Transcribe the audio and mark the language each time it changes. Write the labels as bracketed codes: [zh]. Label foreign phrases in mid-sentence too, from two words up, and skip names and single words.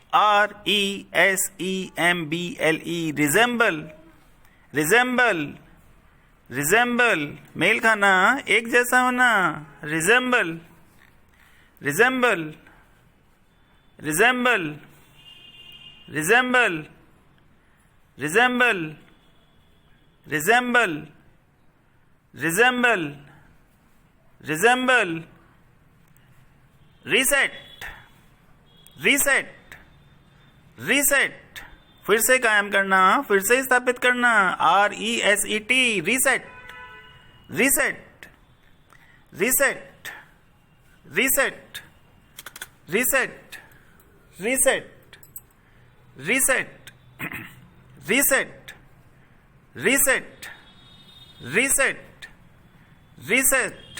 [en] RESEMBLE, resemble, resemble, resemble, [hi] मेल खाना, एक जैसा होना, [en] resemble, resemble, resemble, resemble, resemble, resemble, resemble, resemble, reset, reset, reset, [hi] फिर से कायम करना, फिर से स्थापित करना, [en] RESET, reset, reset, reset, reset, reset, reset, reset, reset, reset, reset, reset,